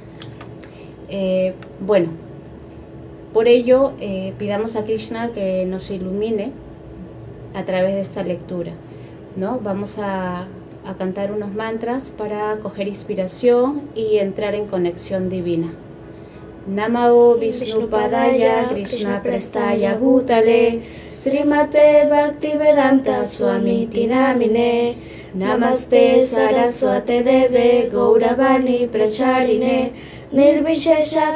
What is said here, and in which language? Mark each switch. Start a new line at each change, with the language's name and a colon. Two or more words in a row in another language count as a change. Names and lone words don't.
Spanish: Por ello, pidamos a Krishna que nos ilumine a través de esta lectura, ¿no? Vamos a cantar unos mantras para coger inspiración y entrar en conexión divina.
Sanskrit: Namah Vishnupadaya Krishna Prestaya Bhutale Srimate Bhaktivedanta Swamiti Namine Namaste Saraswate Deve Gauravani Pracharine Nirvishesha